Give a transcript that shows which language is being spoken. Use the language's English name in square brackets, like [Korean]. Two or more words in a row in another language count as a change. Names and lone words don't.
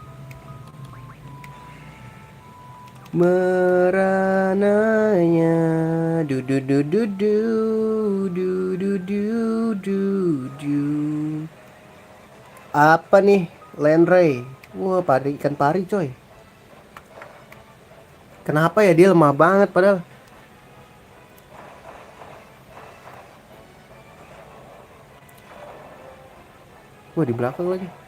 [Indonesian] Merananya du du du du du du du du du du. Apa nih? Landray. Wah, pari ikan pari coy. Kenapa ya dia lemah banget padahal. Wah, di belakang lagi.